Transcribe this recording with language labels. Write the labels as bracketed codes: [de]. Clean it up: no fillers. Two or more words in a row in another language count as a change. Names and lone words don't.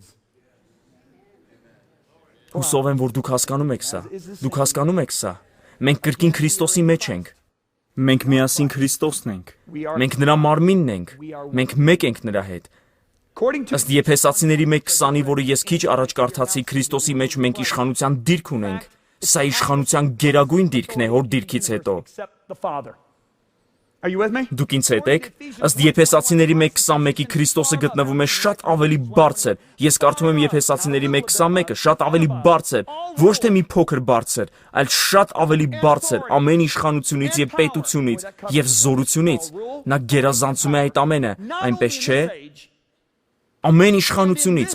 [hy] Հուսով եմ, որ դուք հասկանում եք սա։ Դուք հասկանում եք սա։ Մենք կրկին Քրիստոսի մեջ ենք։ Մենք միասին Քրիստոսն ենք։ Մենք նրա մարմինն ենք։ Մենք մեկ ենք նրա հետ։ Ըստ Եփեսացիների 1:20-ի, որը ես քիչ առաջ կարդացի, Քրիստոսի մեջ մենք իշխանության դիրք ունենք։ Սա իշխանության գերագույն դիրքն է Հոր դիրքից հետո։ [en] Are you with me? [hy] Դուք ինձ հետ եք, ըստ Եփեսացիների 1:21-ի Քրիստոսը գտնվում է շատ ավելի բարձր։ Ես կարդում եմ Եփեսացիների 1:21-ը, շատ ավելի բարձր, ոչ թե մի փոքր բարձր, այլ շատ ավելի բարձր ամեն իշխանությունից եւ պետությունից եւ զորությունից։ Նա գերազանցում է այդ ամենը, այնպես չէ։ Ամեն իշխանությունից,